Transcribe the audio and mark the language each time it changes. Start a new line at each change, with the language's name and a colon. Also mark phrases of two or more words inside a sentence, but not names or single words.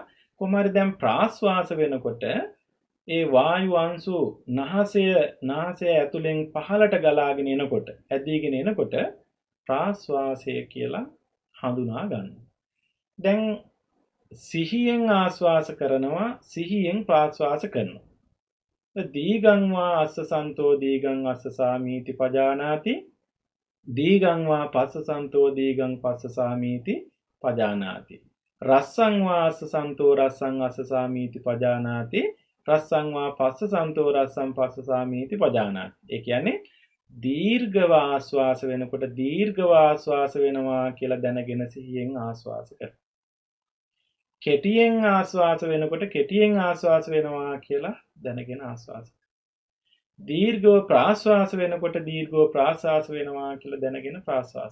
Sinhala: කොහොම හරි දැන් ප්‍රාස්වාස වෙනකොට ඒ වායු අංශු නාසය ඇතුලෙන් පහළට ගලාගෙන එනකොට ඇදීගෙන එනකොට ප්‍රාස්වාසය කියලා හඳුනා ගන්නවා. දැන් සිහියෙන් ආස්වාස කරනවා, සිහියෙන් ප්‍රාස්වාස කරනවා.
Pali: දීගං වා අස්ස සන්තෝ දීගං අස්ස සාමීති පජානාති, දීගං වා පස්ස සන්තෝ දීගං පස්ස සාමීති පජානාති, රස්සං වා අස්ස සන්තෝ රස්සං අස්ස සාමීති පජානාති, රස්සං වා පස්ස සන්තෝ රස්සං පස්ස සාමීති පජානාති.
Sinhala: ඒ කියන්නේ දීර්ඝව ආස්වාස වෙනකොට දීර්ඝව ආස්වාස වෙනවා කියලා දැනගෙන සිහියෙන් ආස්වාස කර. කෙටියෙන් ආස්වාස වෙනකොට කෙටියෙන් ආස්වාස වෙනවා කියලා දැනගෙන ආස්වාස. දීර්ඝව ප්‍රාස්වාස වෙනකොට දීර්ඝව ප්‍රාස්වාස වෙනවා කියලා දැනගෙන ප්‍රාස්වාස.